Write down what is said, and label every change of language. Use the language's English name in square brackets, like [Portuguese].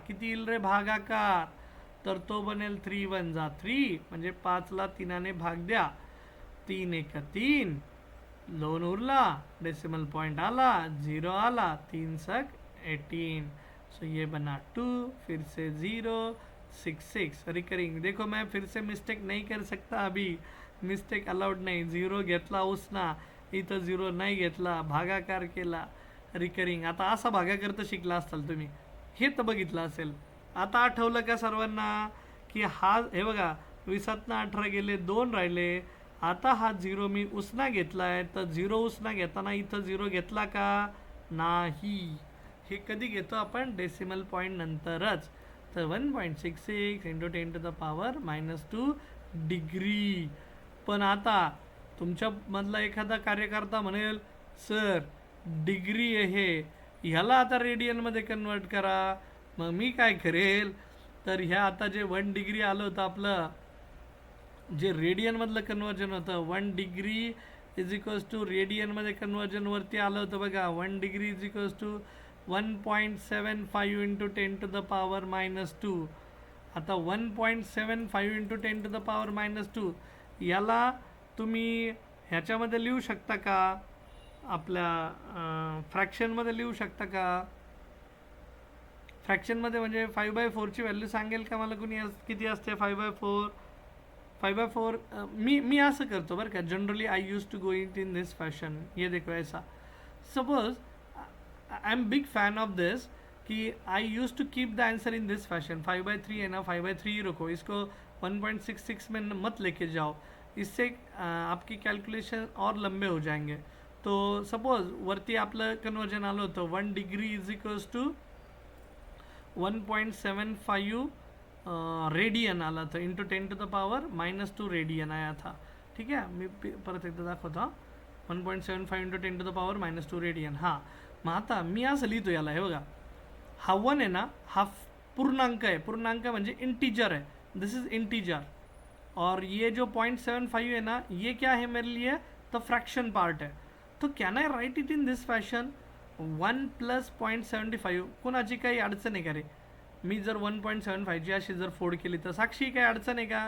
[Marathi] किती येईल रे भागाकार? तर तो बनेल 3 1 जा 3, म्हणजे 5ला 3ने भाग द्या. 3 1 3, 2 उरला, डेसिमल पॉइंट आला, 0 आला, 3 सक 18. [Hindi] सो ये बना 2, फिर से 0 6 6 रिकरिंग. देखो मैं फिर से मिस्टेक नहीं कर सकता, अभी मिस्टेक अलाउड नाही. [Marathi] 0 घेतला उसना, इथं 0 नाही घेतला, भागाकार केला, रिकरिंग. आता असा भागाकार तर शिकला असाल तुम्ही, हे तर बघितलं असेल. आता आठवलं का सर्वांना की हा, हे बघा 20तनं 18 गेले, 2 राहिले. आता हा 0 मी उसना घेतला आहे, तर 0 उसना घेताना इथं 0 घेतला का? नाही. हे कधी घेतो आपण? डेसिमल पॉईंट नंतरच. तर 1.66 इंटू 10⁻⁻² डिग्री. पण आता तुमच्यामधला एखादा कार्यकर्ता म्हणेल, सर डिग्री आहे, ह्याला आता रेडियनमध्ये कन्वर्ट करा. मग मी काय करेल, तर ह्या आता जे 1 डिग्री आलं होतं आपलं, जे रेडियनमधलं कन्वर्जन होतं, 1 डिग्री इज इक्वल्स टू रेडियनमध्ये कन्वर्जनवरती आलं होतं बघा. 1 degree is equals to 1.75 into 10⁻⁻². आता 1.75 इंटू 10⁻⁻², याला तुम्ही ह्याच्यामध्ये लिहू शकता का? आपल्या फ्रॅक्शनमध्ये लिहू शकता का? फ्रॅक्शनमध्ये म्हणजे 5/4ची व्हॅल्यू सांगेल का मला कुणी? किती असते 5/4? 5/4 मी असं करतो बरं का. [English] Generally I use to go in this fashion. [Hindi] ये देखो ऐसा. [English] Suppose I am big fan of this कि I use to keep the answer in this fashion. [Hindi] 5/3 है ना, 5/3 ही रखो, इसको 1.66 में मत लेके जाओ. इससे आपकी कैलकुलेशन और लंबे हो जाएंगे. [Marathi] तो सपोज वरती आपलं कन्वर्जन आलं होतं 1 degree is equals to 1.75 radian आला था, इंटू 10⁻⁻² [Hindi] रेडियन आया था. [Marathi] ठीक आहे, मी परत एकदा दाखवतो. 1.75 इंटू 10⁻⁻² रेडियन. हां, मग आता मी असं लिहितो याला. हे बघा, हा 1 आहे ना, हा पूर्णांक आहे. पूर्णांक म्हणजे इंटीजर है, [English] This is integer. [Hindi] और ये जो 0.75 है ना, ये क्या है मेरे लिए? तो फ्रैक्शन पार्ट है. [English] तो can I write it in this fashion? 1 + 0.75. [Marathi] कोणाची काही अडचण आहे का रे? मी जर 1.75ची अशी जर फोड केली तर साक्षी काय अडचण आहे का?